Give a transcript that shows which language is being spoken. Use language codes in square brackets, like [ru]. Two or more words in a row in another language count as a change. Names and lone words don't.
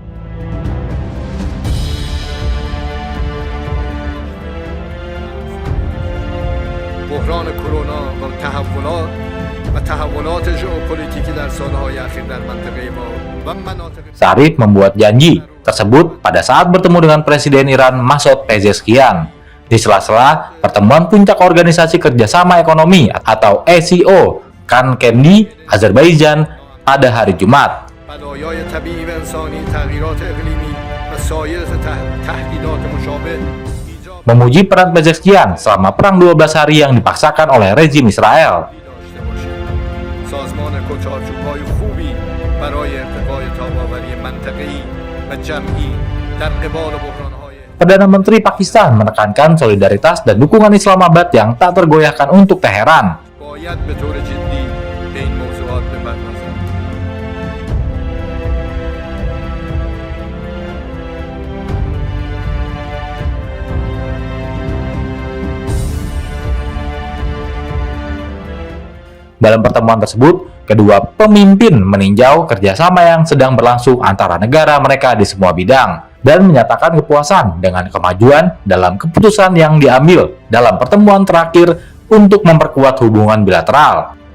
[fa] بحران کرونا و تحولات ژئوپلیتیکی در سالهای اخیر در منطقه ما و مناطق [id] Sharif membuat janji tersebut pada saat bertemu dengan Presiden Iran Masoud Pezeshkian di sela-sela pertemuan puncak Organisasi Kerjasama Ekonomi atau ECO Khankendi, Azerbaijan pada hari Jumat. [fa] بلایای طبیعی و انسانی، تغییرات اقلیمی و سایر تهدیدات مشابه ایجاب [id] memuji peran Pezeshkian selama perang 12 hari yang dipaksakan oleh rezim Israel. [fa] سازمان کوچارچوب‌های خوبی برای ارتقای تاب‌آوری منطقه‌ای و جمعی در قبال بحران‌های [id] Perdana Menteri Pakistan menekankan solidaritas dan dukungan Islamabad yang tak tergoyahkan untuk Teheran. [fa] باید به طور جدی به این موضوعات بپردازد. [id] Dalam pertemuan tersebut, kedua pemimpin meninjau kerjasama yang sedang berlangsung antara negara mereka di semua bidang dan menyatakan kepuasan dengan kemajuan dalam keputusan yang diambil dalam pertemuan terakhir untuk memperkuat hubungan bilateral.